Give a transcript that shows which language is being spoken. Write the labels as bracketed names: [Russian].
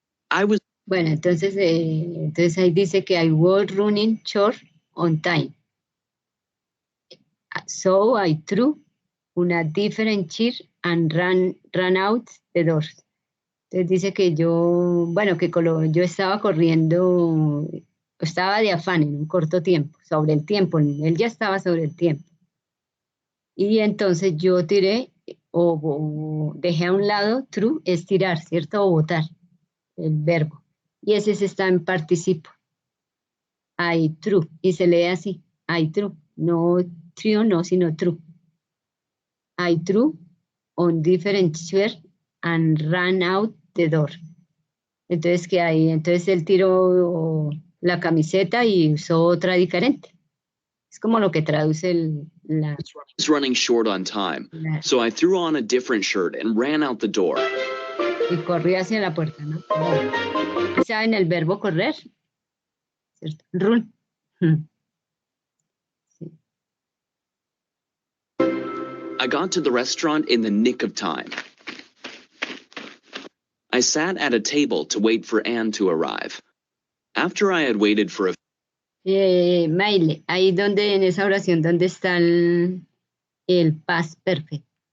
[English] I was [Spanish] Bueno, entonces ahí dice que [English] I was running short on time. So I threw una different chair and ran out the doors. [Spanish] Entonces dice que yo estaba corriendo, estaba de afán en un corto tiempo, sobre el tiempo, él ya estaba sobre el tiempo. Y entonces yo tiré o dejé a un lado, threw es tirar, ¿cierto? O botar, el verbo. Y ese se está en participo. [English] I threw, [Spanish] y se lee así, I threw, no trio, no, sino true. [English] I threw on different chairs and ran out the door. [Spanish] Entonces, ¿qué hay? Entonces él tiró la camiseta y usó otra diferente. Es como lo que traduce [English] was running short on time, so I threw on a different shirt and ran out the door. [Spanish] y corrió hacia la puerta, ¿no? ¿Saben el verbo correr? ¿Cierto? Run. Sí. [English] I got to the restaurant in the nick of time. I sat at a table to wait for Anne to arrive. After I had waited for a [Spanish] Maile, ahí en esa oración, ¿dónde está el past perfect?